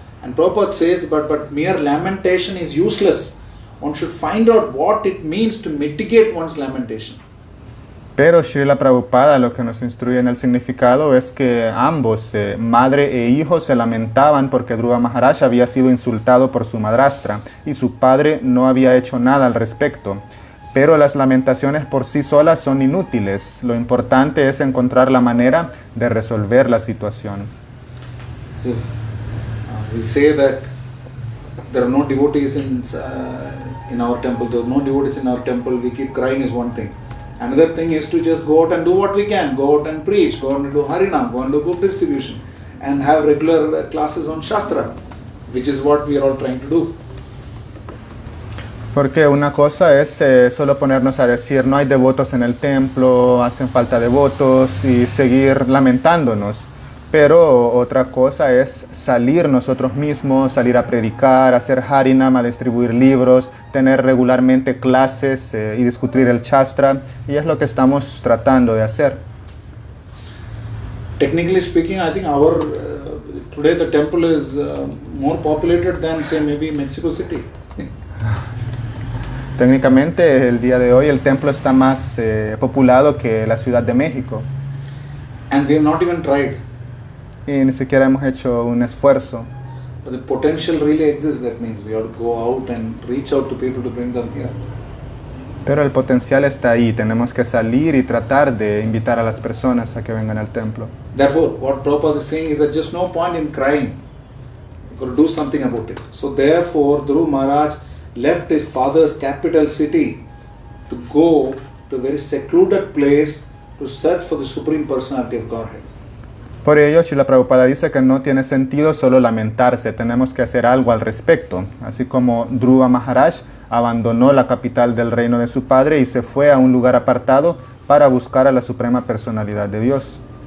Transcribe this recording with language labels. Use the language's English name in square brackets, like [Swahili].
[English] And Prabhupada says, but mere lamentation is useless. One should find out what it means to mitigate one's lamentation. [Spanish] Pero Srila Prabhupada lo que nos instruye en el significado es que ambos, madre e hijo, se lamentaban porque Dhruva Maharaj había sido insultado por su madrastra y su padre no había hecho nada al respecto. Pero las lamentaciones por sí solas son inútiles. Lo importante es encontrar la manera de resolver la situación. So, we say that there are no devotees in our temple. There are no devotees in our temple. We keep crying is one thing. Another thing is to just go out and do what we can. Go out and preach. Go out and do Harinam. Go and do book distribution. And have regular classes on Shastra, which is what we are all trying to do. Porque una cosa es solo ponernos a decir no hay devotos en el templo, hacen falta devotos y seguir lamentándonos. Pero otra cosa es salir nosotros mismos, salir a predicar, hacer harinam, a distribuir libros, tener regularmente clases y discutir el Shastra. Y es lo que estamos tratando de hacer. [English] Technically speaking, I think our today the temple is more populated than, say, maybe Mexico City. [Spanish] Técnicamente, el día de hoy el templo está más populado que la Ciudad de México. [English] And we have not even tried. [Spanish] Y ni siquiera hemos hecho un esfuerzo. [English] But the potential really exists. That means we have to go out and reach out to people to bring them here. [Spanish] Pero el potencial está ahí. Tenemos que salir y tratar de invitar a las personas a que vengan al templo. [English] Therefore, what Prabhupada is saying is that just no point in crying. You've got to do something about it. So therefore, Dhruva Maharaj left his father's capital city to go to a very secluded place to search for the Supreme Personality of Godhead. [Spanish] Por ello, Srila Prabhupada dice que no tiene sentido solo lamentarse, tenemos que hacer algo al respecto. Así como Dhruva Maharaj abandonó la capital del reino de su padre y se fue a un lugar apartado para buscar a la Suprema Personalidad de Dios.